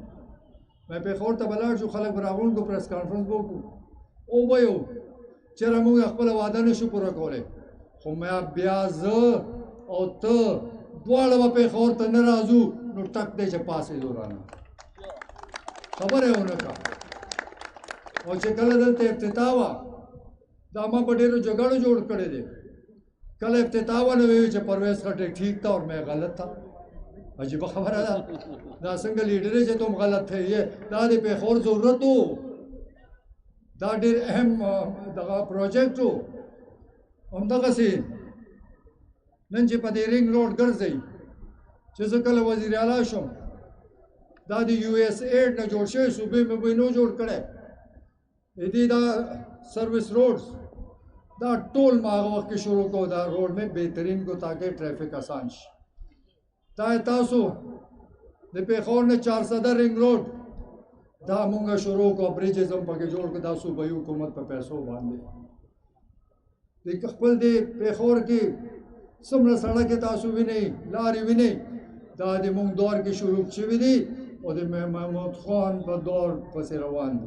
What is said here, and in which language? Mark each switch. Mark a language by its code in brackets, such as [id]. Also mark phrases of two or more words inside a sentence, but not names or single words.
[ps] ما پېښور ته به لاړ شو، خلک به راغونډ کړو، پریس کانفرنس به وکړو، او به یو چېرې موږ خپله واده نه شو پوره کولی، خو ما بیا زه او ته دواړه به پېښور ته نه راځو، نو ټک دی چې پاسېدو رانه. خبره یې ونه کړه. او چې کله دلته افتتاح وه، دا ما په ډېرو جګړو جوړ کړی دی. کله افتتاح وه نو ویل چې پرویز خټک [ur] ٹھیک تھا اور میں غلط تھا. [ps] عجیبه خبره ده، دا څنګه لیډر چې [ur] تم غلط تھے، [ps] دا د پېښور ضرورت و، دا ډېر اهم دغه پروجیکټ و. همدغسې نن چې په دې رینګ روډ ګرځئ، چې زه کله وزیر اعلی شوم، دا د USAID نه جوړ شوی صوبې مې به نو جوړ کړی. دې دا سروس روډز دا ټول ما هغه وخت کې شروع کړو، دا روډ مې بهترین کو تاکہ ټریفک آسان شي. دا تاسو د پېښور نه 400 رینګ روډ دا مونږ شروع کړو، بریجز هم پکې جوړ کړو، دا صوبایي حکومت په پیسو باندې. د خپل دې پېښور کې څومره سړکې تاسو وینئ، لارې وینئ، دا د مونږ دور کې شروع شوي دي، او د محمود خان په دور پسې روان دي.